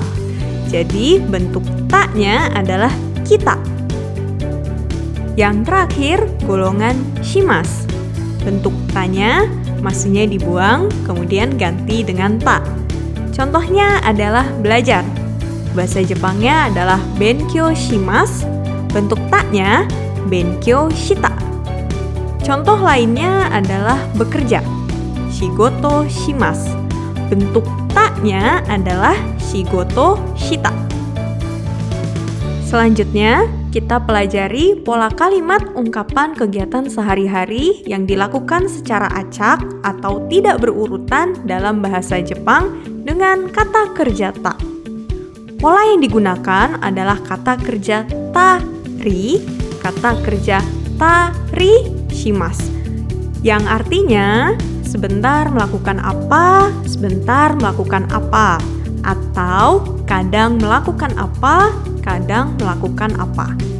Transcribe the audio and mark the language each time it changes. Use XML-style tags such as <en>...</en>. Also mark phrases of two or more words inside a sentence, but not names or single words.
<id>Jadi bentuk taknya adalah kita. Yang terakhir, golongan shimasu. Bentuk tanya, masunya dibuang, kemudian ganti dengan ta. Contohnya adalah belajar. Bahasa Jepangnya adalah</id> <ja>勉強します.</ja> <id>Bentuk taknya</id> <ja>勉強した.</ja> <id>Contoh lainnya adalah bekerja.</id> <ja>仕事します.</ja> <id>Bentuk taknya adalah</id> <ja>仕事した.</ja> <id>Selanjutnya, kita pelajari pola kalimat ungkapan kegiatan sehari-hari yang dilakukan secara acak atau tidak berurutan dalam bahasa Jepang dengan kata kerja ta. Pola yang digunakan adalah kata kerja tari, kata kerja</id> <ja>たりします,</ja> <id>yang artinya sebentar melakukan apa, sebentar melakukan apa, atau kadang melakukan apa, kadang melakukan apa.</id>